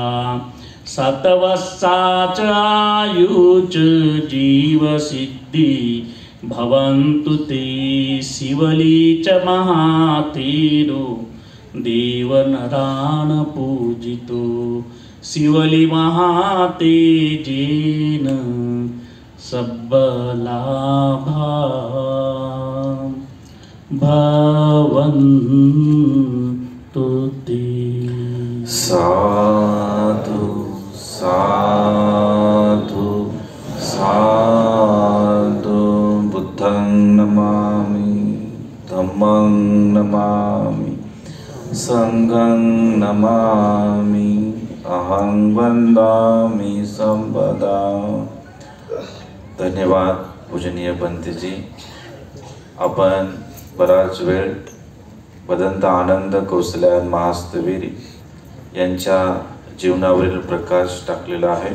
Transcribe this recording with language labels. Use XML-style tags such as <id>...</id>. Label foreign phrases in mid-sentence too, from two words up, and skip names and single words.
<pi>सतवस्साच आयुच जीव सिद्धि भवन्तु ते शिवली च महातेरो देवनरान पूजितो शिवली महातेजेन सबलाभा भवन्तु ते। साधु साधु साधु बुद्धं नमामि धम्मं नमामि संघं नमामि अहं वंदामि संपदा।</pi> <mr>धन्यवाद पूजनीय पंतजी। आपण बराच वेळ भदंत आनंद कौसल्यान महास्तवीर यांच्या जीवनावरील प्रकाश टाकलेला आहे।</mr>